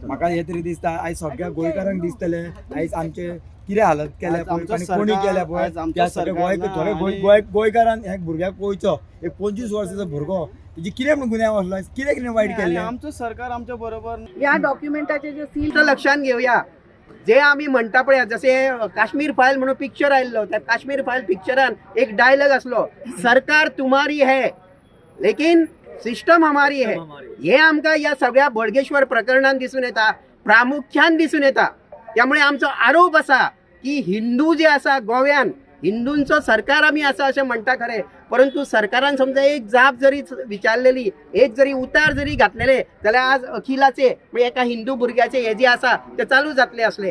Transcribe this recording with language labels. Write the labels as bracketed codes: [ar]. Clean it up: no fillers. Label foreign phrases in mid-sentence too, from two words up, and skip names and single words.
[kok] म्हाका हे तरी दिसता आयज सगळ्या गोंयकारांक दिसतले आयज आमचे कितें हालत केल्या पळय आनी कोणी केल्या पळय त्या सगळ्या थोडे गोंयकारान ह्या भुरग्याक पळोवचो. एक 25 वर्साचो भुरगो तेजी कितें म्हण गुन्यांव आसलो कितें वायट आनी केल्लें. आमचो सरकार आमच्या बरोबर या डॉक्युमेंटाचे जे सीन लक्षात घेऊया जे आम्ही म्हणता पळय जसे काश्मीर फाईल म्हणून पिक्चर आयल्लो त्या काश्मीर फाईल पिक्चरान एक डायलॉग असलो [hi] सरकार तुम्हारी है लेकिन सिस्टम हमारी है. [kok] हे आमकां या सगळ्या बोडगेश्वर प्रकरणात दिसून येता प्रामुख्यान दिसून येता. त्यामुळे आमचो आरोप असा की हिंदू जे आसा गोव्यान हिंदूंचो सरकार आमी आसा अशें म्हणटा खरें परंतु सरकारान समजा एक जाप जरी विचारलेली एक जरी उतार जरी घातलेले जाल्यार आज अखिलाचे म्हणजे एका हिंदू भुरग्याचे हे जे आसा ते चालू जातले असले.